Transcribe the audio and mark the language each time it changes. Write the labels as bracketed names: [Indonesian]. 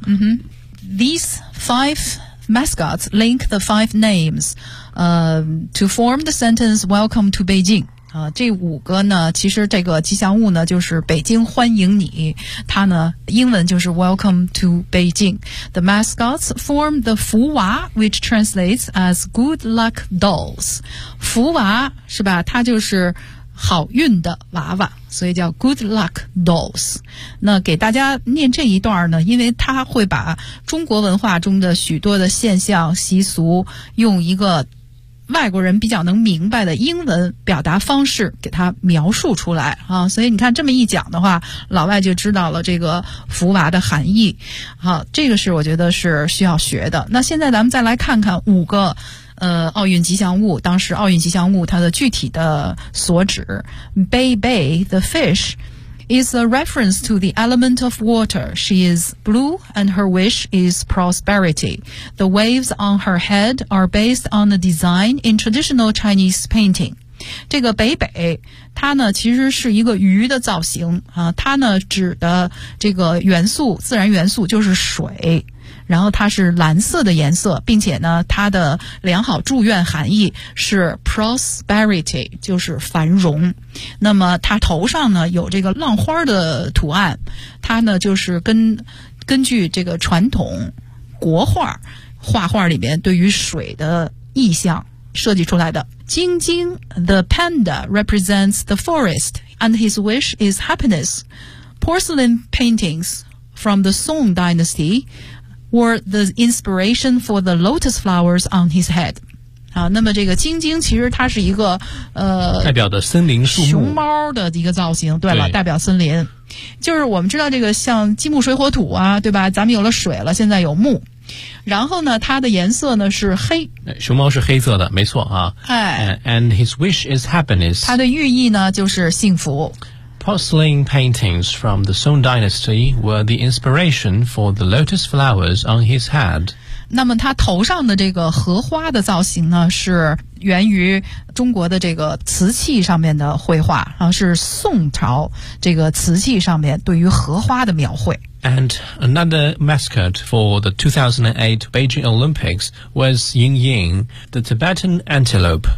[English] 嗯哼 these five mascots link the five names, to form the sentence "Welcome to Beijing." [Chinese] 啊，这五个呢，其实这个吉祥物呢，就是北京欢迎你。它呢，英文就是 [English] "Welcome to Beijing." The mascots form the 福娃 which translates as "Good Luck Dolls." [Chinese] 福娃是吧？它就是好运的娃娃，所以叫 [English] Good Luck Dolls。 [Chinese] 那给大家念这一段呢，因为它会把中国文化中的许多的现象习俗用一个外国人比较能明白的英文表达方式给它描述出来啊，所以你看这么一讲的话，老外就知道了这个福娃的含义。好、啊，这个是我觉得是需要学的。那现在咱们再来看看五个奥运吉祥物，当时奥运吉祥物它的具体的所指。 [English] Bei Bei, the fish, is a reference to the element of water. She is blue and her wish is prosperity. The waves on her head are based on a design in traditional Chinese painting. [Chinese] 这个 Bei Bei, 它呢其实是一个鱼的造型、啊、它呢指的这个元素，自然元素就是水，然后它是蓝色的颜色，并且呢它的良好祝愿含义是 prosperity, 就是繁荣。那么它头上呢有这个浪花的图案，它呢就是根据这个传统国画画画里面对于水的意象设计出来的。 [English] 晶晶 the panda represents the forest, and his wish is happiness. Porcelain paintings from the Song dynastywere the inspiration for the lotus flowers on his head. [Chinese] 啊，那么这个晶晶其实它是一个代表的森林树木，熊猫的一个造型。对了，对，代表森林。就是我们知道这个像金木水火土啊，对吧？咱们有了水了，现在有木。然后呢，它的颜色呢是黑。熊猫是黑色的，没错啊。哎。 [English] And his wish is happiness. [Chinese] 它的寓意呢就是幸福。 [English] Porcelain paintings from the Song dynasty were the inspiration for the lotus flowers on his head. [Chinese] 那么他头上的这个荷花的造型呢，是源于中国的这个瓷器上面的绘画，啊，是宋朝这个瓷器上面对于荷花的描绘。 [English] And another mascot for the 2008 Beijing Olympics was Ying Ying, the Tibetan antelope.